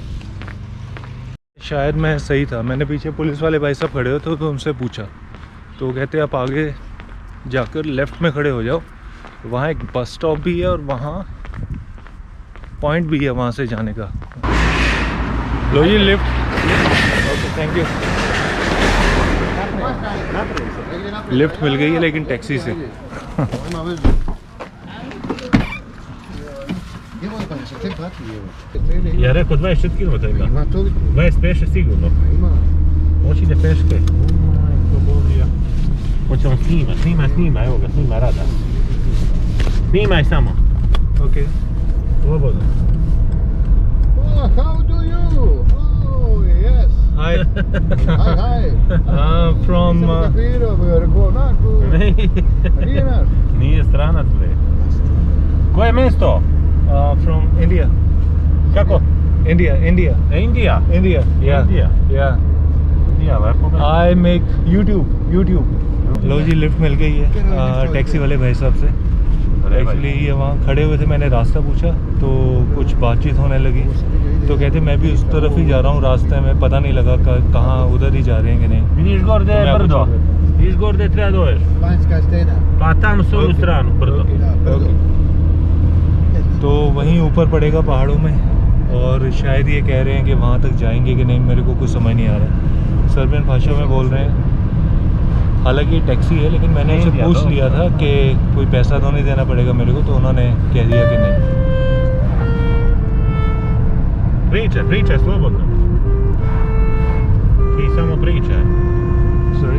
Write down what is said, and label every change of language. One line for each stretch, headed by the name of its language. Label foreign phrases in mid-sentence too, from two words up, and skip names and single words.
Hindi: शायद मैं सही था, मैंने पीछे पुलिस वाले भाई साहब खड़े हो तो उनसे पूछा, तो कहते आप आगे जाकर लेफ़्ट में खड़े हो जाओ, वहाँ एक बस स्टॉप भी है और वहाँ पॉइंट भी है वहाँ से जाने का। लो ये लिफ्ट।
English: OK, thank you.
Hindi: लिफ्ट मिल गई है, लेकिन टैक्सी से।
Serbian: Ja rekao 24 km ima. 25 sigurno. Hoće ide peške. Hoće on snima, evo ga, snima rada. Snimaj samo. ओके,
English: Slobodno. Oh, how do you? Oh, yes. Hi. Hi. From Capiro, Naku.
Serbian: Nije stranac, bre. Koje mesto?
English: from India.
Serbian: Kako?
English: India. India? Yeah. India. Yeah.
Hindi: India, वापो का.
English: I make YouTube.
Hindi: लो जी लिफ्ट मिल गई है टैक्सी वाले भाई साहब से। एक्चुअली ये वहाँ खड़े हुए थे, मैंने रास्ता पूछा तो कुछ बातचीत होने लगी, तो कहते मैं भी उस तरफ ही जा रहा हूँ, रास्ते में पता नहीं लगा कहाँ उधर ही जा रहे हैं कि नहीं।
Serbian: Vidiš gor gdje je brdo? Vidiš gor gdje treba dođeš? Banjska stena. Pa tamo s ovu stranu, brdo. Da, brdo.
Hindi: तो वहीं ऊपर पड़ेगा पहाड़ों में, और शायद ये कह रहे हैं कि वहाँ तक जाएंगे कि नहीं, मेरे को कुछ समझ नहीं आ रहा। सर्बियन भाषा में बोल रहे हैं। हालांकि ये टैक्सी है, लेकिन मैंने उनसे पूछ लिया था कि कोई पैसा तो नहीं देना पड़ेगा मेरे को, तो उन्होंने कह दिया कि नहीं।
Serbian: Pričaj slobodno. Ti samo pričaj.
English: Sorry?